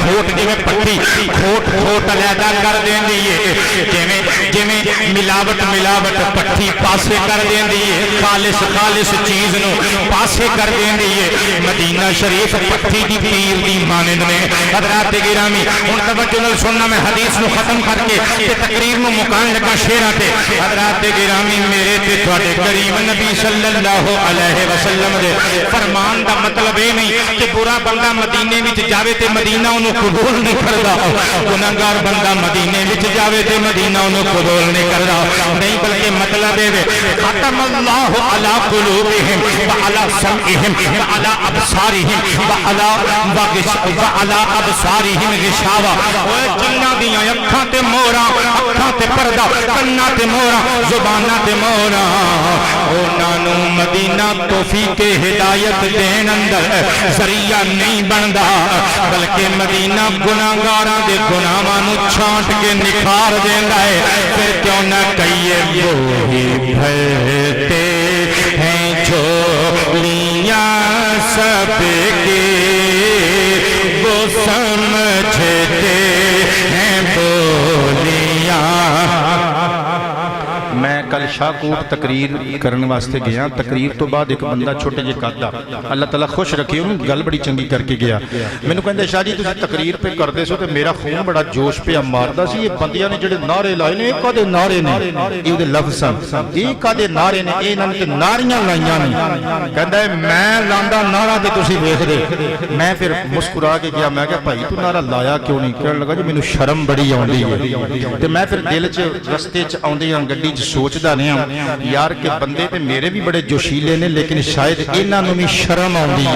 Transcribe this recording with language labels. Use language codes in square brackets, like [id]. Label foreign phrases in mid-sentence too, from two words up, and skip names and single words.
[pa] کھوٹ جویں پٹی کھوٹ کھوٹ الحدہ کر دیندی ہے جویں جویں ملاوٹ ملاوٹ پٹی پاسے کر دیندی ہے خالص خالص چیز نوں پاسے کر دیندی ہے. مدینہ شریف پٹی دی پیر دی مانند نے حضرات گرامی ہݨ توجہ نال سننا میں حدیث نوں ختم کر کے تے تقریر نوں مکان لگا شیراں تے حضرات گرامی میرے تے تہاڈے کریم نبی [ar] صلى الله عليه وسلم [pa] دے فرمان دا مطلب یہ نہیں کہ برا بندہ مدینے وچ جاوے تے مدینہ اونہاں [ur] قبول نہیں کرتا [pa] گناہگار بندہ مدینے وچ جاوے تے مدینہ اونہاں [ur] قبول نہیں کرتا [pa] نہیں بلکہ مطلب ہے [ar] ختم الله على قلوبهم وعلى سمعهم وعلى أبصارهم وعلى أبصارهم غشاوة [pa] اوئے جنہاں دیاں اکھاں تے مہراں اکھاں تے پردہ کناں تے مہراں زباناں تے مہراں اونہاں نوں مدینہ توفیق ہدایت دین اندر ذریعہ نہیں بندا بلکہ مدینہ گناہگاراں دے گناہاں نوں چھانٹ کے نکھار دیندا ہے. [ur] پھر کیوں نہ کہیے وہ ہی بھرتے ہیں جھولیاں سب کے وہ سمجھتے ہیں بولیاں. [pa] میں کل شاہکوٹ تقریر کرنے واسطے گیا تقریر تو بعد اک بندہ چھوٹے جے قد دا اللہ تعالیٰ خوش رکھے اونہاں نے گل بڑی چنگی کر کے گیا مینوں کہندے شاہ جی تسیں تقریر پے کردے سو تے میرا خون بڑا جوش پے ماردا سی ایہ بندیاں نے جہڑے نعرے لائے نے کادے نعرے نے ایہ اوہدے لفظ ایہ کادے نعرے نے ایہ انہاں نے نعریاں لائیاں نے کہندا میں لاندا نعرہ تے تسیں ویکھدے میں فیر مسکرا کے گیا میں کہا بھائی توں نعرہ لایا کیوں نہیں کہن لگا جی مینوں شرم بڑی آؤندی ہے تے میں فیر دل چ رستے چ آؤندیاں گڈی چ سوچدا رہا یار کے بندے تے میرے بھی بڑے جوشیلے نے لیکن شاید انہاں نوں بھی شرم آؤندی ہے.